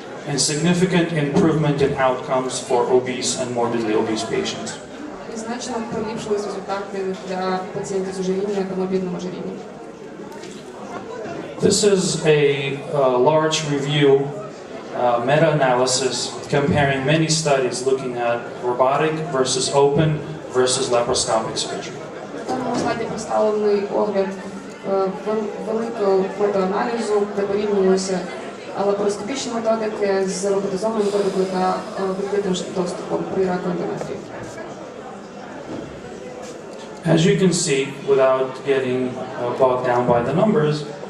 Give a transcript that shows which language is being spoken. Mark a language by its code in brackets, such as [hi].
[en] And significant improvement in outcomes for obese and morbidly obese patients. [uk] І значно поліпшились результати для пацієнтів з ожирінням та морбідним ожирінням. [en] This is a large review, meta-analysis, comparing many studies looking at robotic versus open versus laparoscopic surgery. [uk] На даному слайді представлений огляд великого метааналізу, де порівнювалися лапароскопічні методики з роботизованою методикою та відкритим доступом при раку ендометрію. [en] As you can see, without getting bogged down by the numbers,